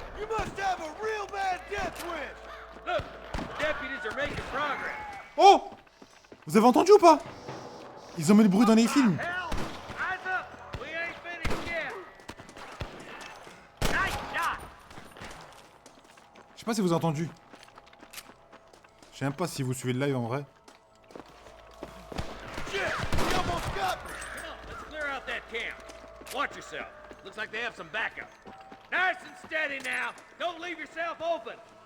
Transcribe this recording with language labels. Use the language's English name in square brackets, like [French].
[English] You must have a real bad death wish. Look, the deputies are making progress. Oh! [French] Vous avez entendu ou pas? Ils ont mis le bruit dans les films. [English] Hell, eyes up. We ain't finished yet. Nice shot. [French] Je sais pas si vous avez entendu. Je sais même pas si vous suivez le live en vrai. [English] Shit, you almost got me. Come on, let's clear out that camp. Watch yourself. Looks like they have some backup. Nice and steady now. Don't leave yourself open.